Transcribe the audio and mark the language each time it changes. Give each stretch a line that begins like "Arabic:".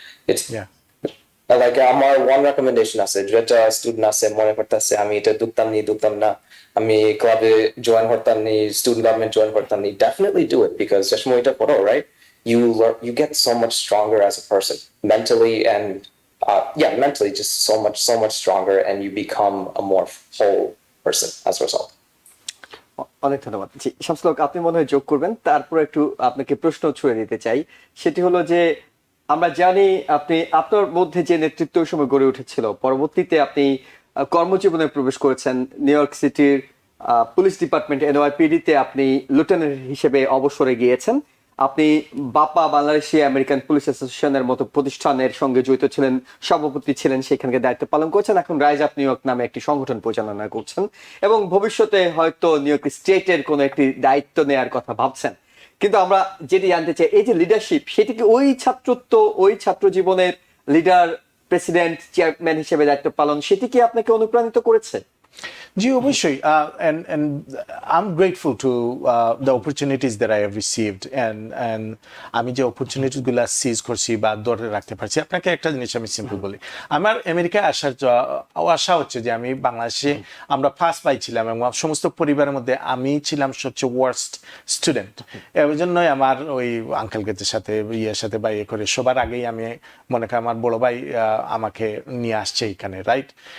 English: It's like আমার one recommendation
Bangla: আছে যেটা স্টুডেন্ট আছে মনে করতেছে আমি এটা দুকতাম না আমি ক্লাবে জয়েন করতাম নি
English: student government join করতাম নি definitely do it because just
Bangla: এটা করো
English: right you get so much stronger as a person mentally and mentally just so much stronger and you become a more whole person as a result.
Bangla: অনেক ধন্যবাদ। জি শামসুল, আপনি মনে হয় যোগ করবেন, তারপর একটু আপনাকে প্রশ্ন ছুড়ে দিতে চাই। সেটি হলো যে আমরা জানি আপনি আপনার মধ্যে যে নেতৃত্ব সময় গড়ে উঠেছিল, পরবর্তীতে আপনি কর্মজীবনে প্রবেশ করেছেন। নিউ ইয়র্ক সিটির পুলিশ ডিপার্টমেন্ট NYPD-তে আপনি লেফটেন্যান্ট হিসেবে অবসরে গিয়েছেন। আপনি বাপা বাংলাদেশি আমেরিকান পুলিশ অ্যাসোসিয়েশনের মতো প্রতিষ্ঠানের সঙ্গে জড়িত ছিলেন, সভাপতি ছিলেন, সেখানকে দায়িত্ব পালন করছেন। এখন রাইজ আপ নিউ ইয়র্ক নামে একটি সংগঠন পরিচালনা করছেন এবং ভবিষ্যতে হয়তো নিউ ইয়র্ক স্টেটের কোনো একটি দায়িত্ব নেওয়ার কথা ভাবছেন। কিন্তু আমরা যেটি জানতে চাই, এই যে লিডারশিপ, সেটি কি ওই ছাত্রত্ব, ওই ছাত্র জীবনের লিডার, প্রেসিডেন্ট, চেয়ারম্যান হিসেবে দায়িত্ব পালন, সেটি কি আপনাকে অনুপ্রাণিত করেছে? জি অবশ্যই,
English: and I'm grateful to the opportunities that I have received and
Bangla: আমি যে opportunities গুলা সিজ করছি বা ধরে রাখতে পারছি। আপনাকে একটা জিনিস আমি সিম্পল বলি, আমার আমেরিকায় আশা হচ্ছে যে আমি বাংলাদেশে আমরা ফার্স্ট পাইছিলাম এবং সমস্ত পরিবারের মধ্যে আমি ছিলাম সবচেয়ে ওয়ার্স্ট স্টুডেন্ট। এই জন্যই আমার ওই আঙ্কেলদের সাথে সাথে বা করে সবার আগেই আমি মনে করি আমার বড় ভাই আমাকে নিয়ে আসছে এখানে, রাইট?